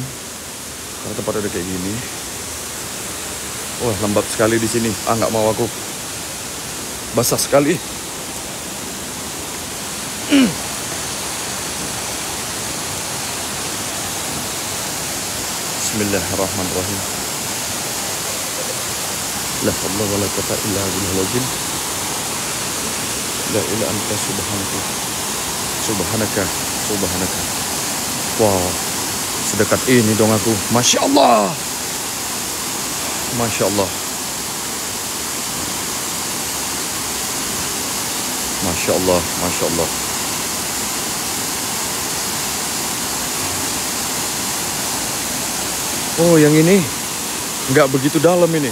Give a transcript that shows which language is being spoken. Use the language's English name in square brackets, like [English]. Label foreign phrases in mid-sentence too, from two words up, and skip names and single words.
[Indonesian] Karena tempat ada kayak gini. Wah, lembab sekali di sini. Nggak mau aku. Basah sekali. [Arabic] Bismillahirrahmanirrahim. لا حول ولا قوة إلا بالله لا إله أنت سبحانك. [Indonesian] Wow, sedekat ini dong aku. [Arabic] ما شاء الله. ما شاء الله. ما شاء الله، ما شاء الله. [Indonesian] Oh, yang ini nggak begitu dalam ini.